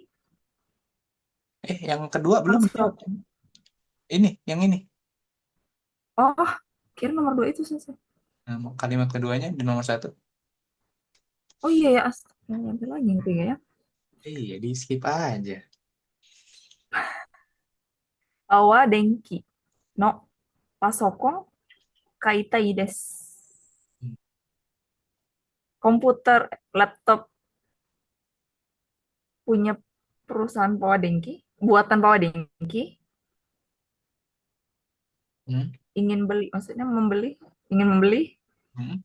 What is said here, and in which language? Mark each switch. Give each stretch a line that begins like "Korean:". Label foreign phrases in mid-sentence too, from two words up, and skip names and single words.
Indonesian: Yang kedua belum dijawab. construct. Ini, yang ini. Oh, kira nomor 2 itu selesai. Nah, kalimat keduanya di nomor satu. Oh iya ya, ada lagi yang ketiga ya. Iya, di skip aja.
Japanese: アワ 電気 の パソコン 買いたい です.
Indonesian: Komputer, laptop punya perusahaan Pawadengki, buatan Pawadengki, Hmm, ingin beli, maksudnya membeli, ingin membeli hmm.